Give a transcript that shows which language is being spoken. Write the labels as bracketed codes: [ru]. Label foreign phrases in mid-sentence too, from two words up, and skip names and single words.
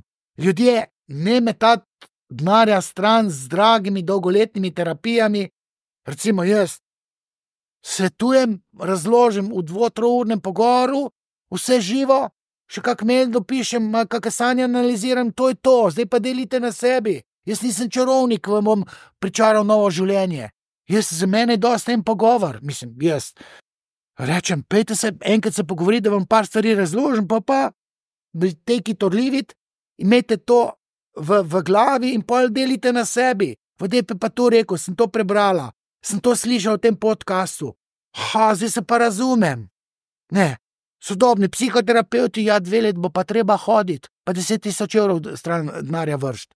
[sl] Ljudje, ne metati denarja stran z dragimi dolgoletnimi terapijami, recimo jaz svetujem, razložim v 2-3-urnem pogovoru, vse živo, še kak mail dopišem, kakšne sanje analiziram, to je to, zdaj pa delite na sebi. Jaz nisem čarovnik, vam bom pričaral novo življenje. Za mene je dosti en pogovor, jaz rečem, pejte se, enkrat se pogovoriti, da vam par stvari razložim, pa [en] take it or leave it, [sl] imejte to v glavi in pol delite na sebi. Vodej pa to rekel, sem to prebrala, sem to slišal v tem podcastu. Zdaj se pa razumem. Ne, sodobni psihoterapeuti, 2 let bo pa treba hoditi, pa 10 000 evrov stran denarja vršiti.